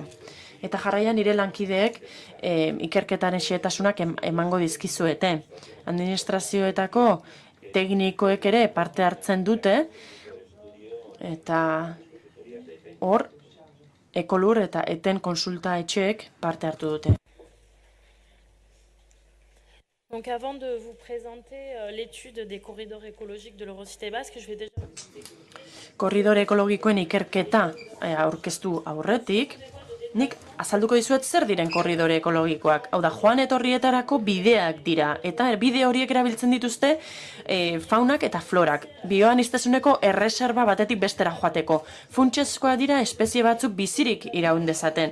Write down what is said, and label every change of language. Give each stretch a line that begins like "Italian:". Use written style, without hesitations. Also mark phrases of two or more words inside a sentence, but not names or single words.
Basque: Eta jarraian nire lankideek ikerketaren xehetasunak emango dizkizuete. Administrazioetako teknikoek ere parte hartzen dute, eta hor Ekolur eta eten konsulta etxeek parte hartu dute.
French: Donc avant de vous présenter l'étude des corridors écologiques de l'Eurocité Basque, je vais déjà...
Basque: Korridore ekologikoen ikerketa aurkeztu aurretik, nik azalduko dizuet zer diren korridore ekologikoak. Hau da, joan etorrietarako bideak dira, eta bide horiek erabiltzen dituzte faunak eta florak. Bioaniztasuneko erreserba batetik bestera joateko. Funtsezkoa dira espezie batzuk bizirik iraun dezaten.